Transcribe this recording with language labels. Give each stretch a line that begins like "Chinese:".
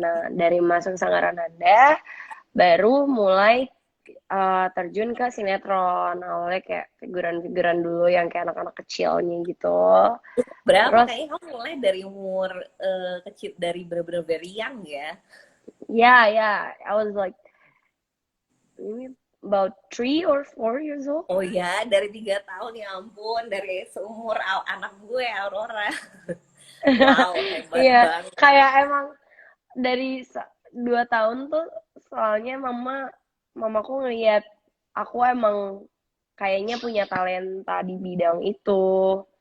Indonesian: Nah, dari masuk Sanggar Ananda, baru mulai terjun ke sinetron. Awalnya kayak figuran-figuran dulu yang kayak anak-anak kecilnya gitu. Berapa? Terus, Kayaknya kamu mulai dari umur kecil dari bener-bener
English: very young
Indonesian: ya.
English: yeah, I was like maybe about 3 or 4 years old.
Indonesian: Oh ya, dari 3 tahun ya ampun, dari seumur anak gue Aurora. Wow, hebat Iya, banget. kayak emang dari 2 tahun tuh, soalnya mamaku ngeliat aku emang kayaknya punya talenta di bidang itu.